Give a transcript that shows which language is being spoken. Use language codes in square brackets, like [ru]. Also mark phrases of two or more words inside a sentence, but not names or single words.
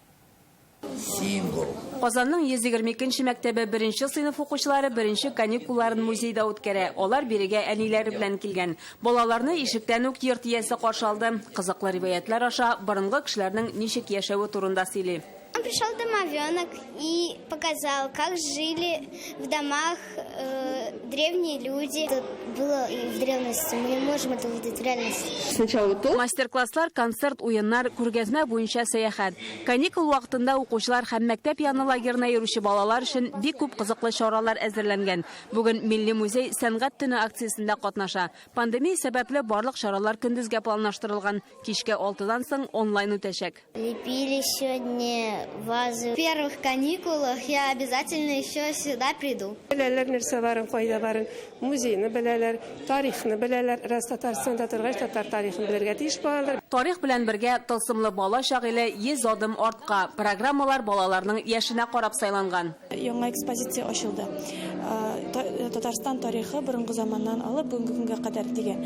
[tt] Казанның 122-нче мәктәбе 1-нче сыйныф укучылары 1-нче каникулларын музейда үткәрә. Алар бирегә әниләре белән килгән. Балаларны ишектән үк йорт иясе каршы алды. Кызыклы риваятлар аша борынгы кешеләрнең ничек яшәве турында сөйли. [ru] Он пришел домовенок и показал, как жили в домах древние люди. Это было и в древности, мы не можем это увидеть в реальности. Сначала то. [tt] Мастер-класслар, концерт, уеннар, күргәзмә буенча сәяхәт. Каникул вакытында укучылар һәм мәктәп яны лагерына йөрүче балалар өчен бик күп кызыклы чаралар әзерләнгән. Бүген Милли музей сәнгать төне акциясендә катнаша. Пандемия сәбәпле барлык чаралар көндезгә планлаштырылган. Кичке 6-дан соң онлайн үтәчәк. [ru] Лепили сегодня вазы. В первых каникулах я обязательно еще сюда приду. [tt] Беләләр нәрсә барын, кайда барын, музейны беләләр, тарихны беләләр, раз Татарстанда торгач татар тарихын белергә тиеш булалар. Тарих белән бергә тылсымлы бала шагыйле 100 адым артка программалар балаларның яшенә карап сайланган. Яңа экспозиция ачылды. Татарстан тарихы борынгы заманнан алып бүгенге көнгә кадәр дигән.